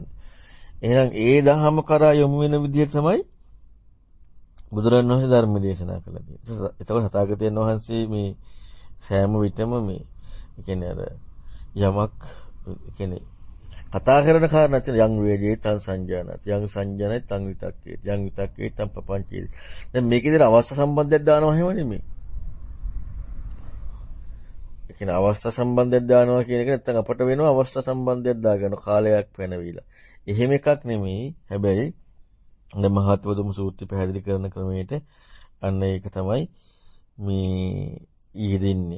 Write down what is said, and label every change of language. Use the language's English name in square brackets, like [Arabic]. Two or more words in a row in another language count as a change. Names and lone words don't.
[Sinhala] එහෙනම් ඒ දහම කරා යොමු වෙන විදිහ තමයි බුදුරණවහන්සේ ධර්ම දේශනා කළේ. එතකොට තථාගතයන් වහන්සේ මේ සෑම විටම මේ කියන්නේ අර යමක් කියන්නේ කතා කරන කාරණා තියෙන [Pali] යං වේදේ තං සංජානත් යං සංජානයි තං විතක්කේ යං විතක්කේ තං පපංචේ. [Sinhala] දැන් මේකේදී අවස්ථා සම්බන්ධයක් දානවා එහෙම නෙමෙයි. ඒ කියන්නේ අවස්ථා සම්බන්ධයක් දානවා කියන එක නැත්තම් අපට වෙනවා අවස්ථා සම්බන්ධයක් දාගන්න කාලයක් පැනවිලා. එහෙම එකක් නෙමෙයි. හැබැයි දැන් මහත්වදුම සූත්‍රය පැහැදිලි කරන ක්‍රමයට අන්න ඒක තමයි මේ ඊදෙන්නේ.